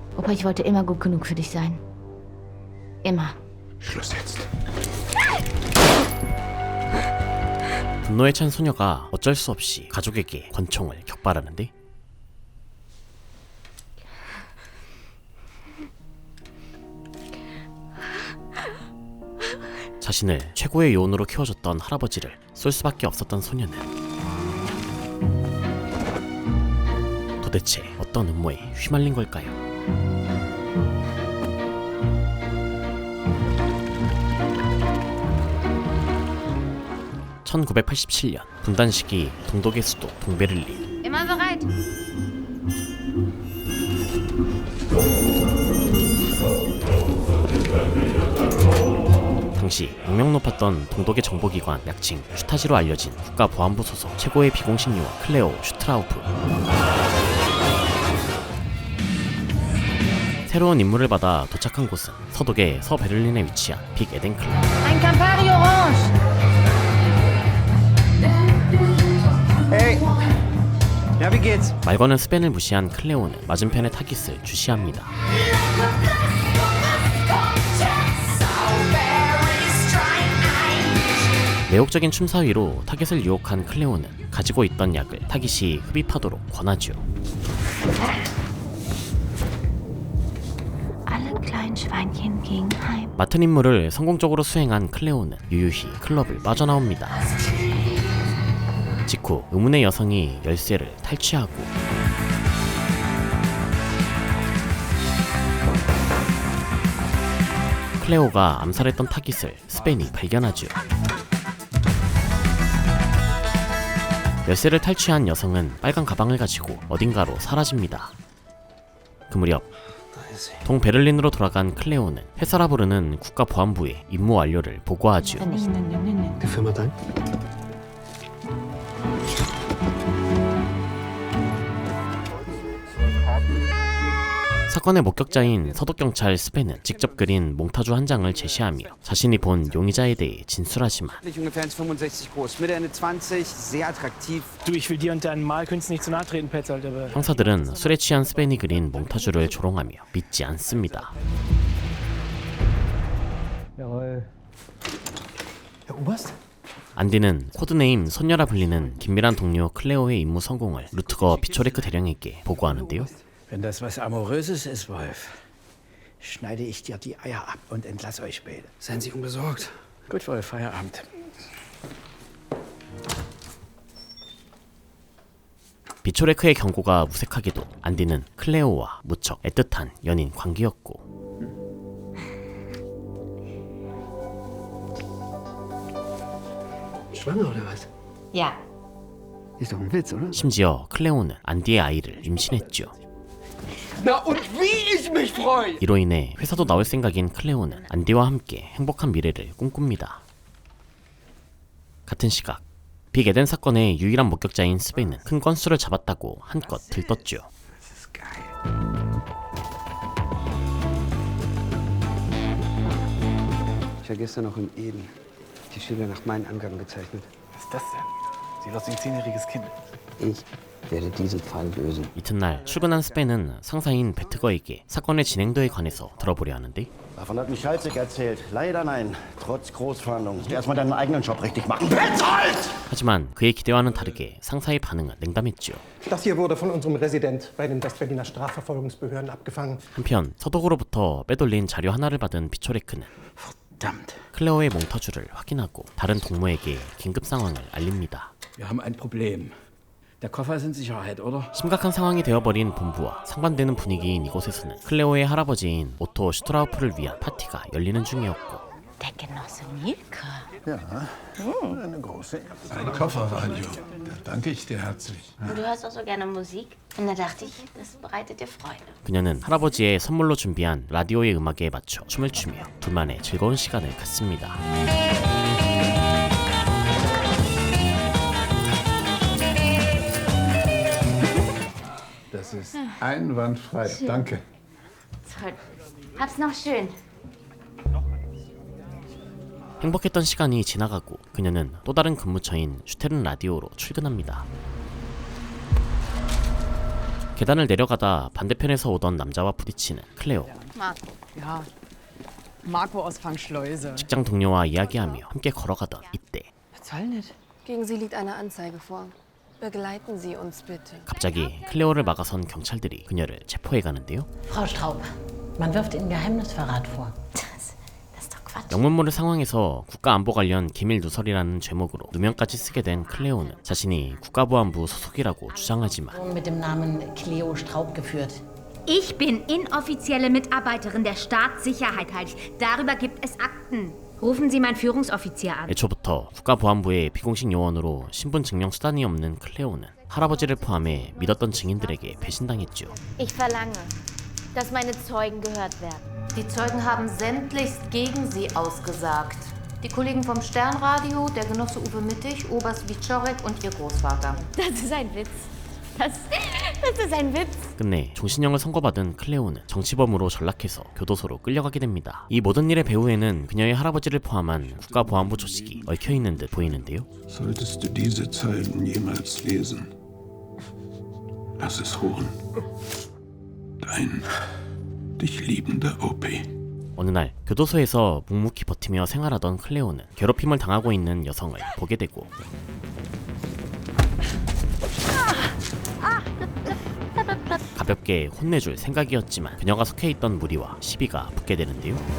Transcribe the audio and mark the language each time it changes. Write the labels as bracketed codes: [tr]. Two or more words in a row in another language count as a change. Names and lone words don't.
[de] Aber ich wollte immer gut genug für dich sein. Immer. Schluss jetzt. [ko] 분노에 찬 소녀가 어쩔 수 없이 가족에게 권총을 격발하는데 자신을 최고의 요원으로 키워줬던 할아버지를 쏠 수밖에 없었던 소녀는 도대체 어떤 음모에 휘말린 걸까요? (1987년) 분단 시기 동독의 수도 동베를린. [de] Immer bereit. [ko] 당시 악명 높았던 동독의 정보기관 약칭 슈타지로 알려진 국가보안부 소속 최고의 비공식 요원 클레오 슈트라우프. 새로운 임무를 받아 도착한 곳은 서독의 서베를린에 위치한 빅 에덴 클럽. [de] Ein Campari Orange. Hey, ja, wie geht's? [ko] 말 거는 스벤을 무시한 클레오는 맞은편의 타깃을 주시합니다. 매혹적인 춤사위로 타깃을 유혹한 클레오는 가지고 있던 약을 타깃이 흡입하도록 권하죠. [de] Alle kleinen Schweinchen gingen heim. [ko] 맡은 임무를 성공적으로 수행한 클레오는 유유히 클럽을 빠져나옵니다. 직후 의문의 여성이 열쇠를 탈취하고 클레오가 암살했던 타깃을 스벤이 발견하죠. 열쇠를 탈취한 여성은 빨간 가방을 가지고 어딘가로 사라집니다. 그 무렵 동베를린으로 돌아간 클레오는 회사라 부르는 국가보안부에 임무 완료를 보고하죠. [de] Die Firma dein? [ko] 사건의 목격자인 서독경찰 스벤은 직접 그린 몽타주 한 장을 제시하며 자신이 본 용의자에 대해 진술하지만 [de] Ungefähr 1,65 groß, Mitte Ende 20, sehr attraktiv. Du, ich will dir und deinen Malkünsten nicht zu nahe treten, Petzold, aber... [ko] 형사들은 술에 취한 스벤이 그린 몽타주를 조롱하며 믿지 않습니다. [de] Jawohl. Herr Oberst? [ko] 안디는 코드네임 손녀라 불리는 긴밀한 동료 클레오의 임무 성공을 루트거 비초레크 대령에게 보고하는데요. [de] Wenn das was Amoröses ist, Wolf, schneide ich dir die Eier ab und entlasse euch beide. Seien Sie unbesorgt. Gut, Wolf, Feierabend. [ko] 비초레크의 경고가 무색하게도 안디는 클레오와 무척 애틋한 연인 관계였고 [de] Schwanger oder was? Ja. Ist doch ein Witz, oder? [ko] 심지어 클레오는 안디의 아이를 임신했죠. [de] Na und wie ich mich freue! [ko] 이로 인해 회사도 나올 생각인 클레오는 안디와 함께 행복한 미래를 꿈꿉니다. 같은 시각 빅 에덴 사건의 유일한 목격자인 스벤은 큰 건수를 잡았다고 한껏 들떴죠. [de] Das ist geil. Ich war gestern noch in Eden. Die Schüler nach meinen Angaben gezeichnet. Was ist das denn? Sieht aus wie ein 10-jähriges Kind. Ich werde diesen Fall lösen. [ko] 이튿날 출근한 스벤은 상사인 베트거에게 사건의 진행도에 관해서 들어보려 하는데 [de] Davon hat mich Schalzig erzählt. Leider nein. Trotz Großverhandlungen. Erstmal deinen eigenen Job richtig machen. Petzold! [ko] 하지만 그의 기대와는 다르게 상사의 반응은 냉담했죠. [de] Das hier wurde von unserem Resident bei den Westberliner Strafverfolgungsbehörden abgefangen. [ko] 한편 서독으로부터 빼돌린 자료 하나를 받은 비초레크는 [de] Verdammt, [ko] 클레오의 몽타주를 확인하고 다른 동무에게 긴급 상황을 알립니다. [de] wir haben ein Problem. Der Koffer ist in Sicherheit, oder? [ko] 심각한 상황이 되어버린 본부와 상반되는 분위기인 이곳에서는 클레오의 할아버지인 오토 슈트라우프를 위한 파티가 열리는 중이었고 [de] Der Genosse Mielke. Ja, eine große. Ein Kofferradio. Da danke ich dir herzlich. Und du hörst auch so gerne Musik. Und da dachte ich, das bereitet dir Freude. [ko] 그녀는 할아버지의 선물로 준비한 라디오의 음악에 맞춰 춤을 추며 둘만의 즐거운 시간을 갖습니다. [de] Das ist einwandfrei. Danke. Toll. Hab's noch schön. [ko] 행복했던 시간이 지나가고 그녀는 또 다른 근무처인 슈테른 라디오로 출근합니다. 계단을 내려가다 반대편에서 오던 남자와 부딪히는 클레오. [de] Ja, Marco aus Fangschleuse. [ko] 직장 동료와 이야기하며 함께 걸어가던 이때 [de] Was soll denn das? Gegen Sie liegt eine Anzeige vor. Begleiten Sie uns bitte. [ko] 갑자기 클레오를 막아선 경찰들이 그녀를 체포해 가는데요. [de] Frau Straub, man wirft Ihnen Geheimnisverrat vor. Das ist doch Quatsch. [ko] 영문 모를 상황에서 국가안보 관련 기밀 누설이라는 제목으로 누명까지 쓰게 된 클레오는 자신이 국가보안부 소속이라고 주장하지만 [de] Mit dem Namen Cleo Straub geführt. Ich bin inoffizielle Mitarbeiterin der Staatssicherheit. Darüber gibt es Akten. Rufen Sie meinen Führungsoffizier an. [ko] 애초부터 국가보안부의 비공식 요원으로 신분 증명 수단이 없는 클레오는 할아버지를 포함해 믿었던 증인들에게 배신당했죠. [de] Ich verlange, dass meine Zeugen gehört werden. Die Zeugen haben sämtlichst gegen sie ausgesagt. Die Kollegen vom Sternradio, der Genosse Uwe Mittig, Oberst Wiczorek und ihr Großvater. Das ist ein Witz. Das ist ein Witz. [ko] 끝내 종신형을 선고받은 클레오는 정치범으로 전락해서 교도소로 끌려가게 됩니다. 이 모든 일의 배후에는 그녀의 할아버지를 포함한 국가보안부 조직이 얽혀있는 듯 보이는데요. [de] Solltest du diese Zeilen jemals lesen, lass es ruhen. Dein dich liebender OP. [ko] 어느 날 교도소에서 묵묵히 버티며 생활하던 클레오는 괴롭힘을 당하고 있는 여성을 보게 되고 가볍게 혼내줄 생각이었지만 그녀가 속해있던 무리와 시비가 붙게 되는데요.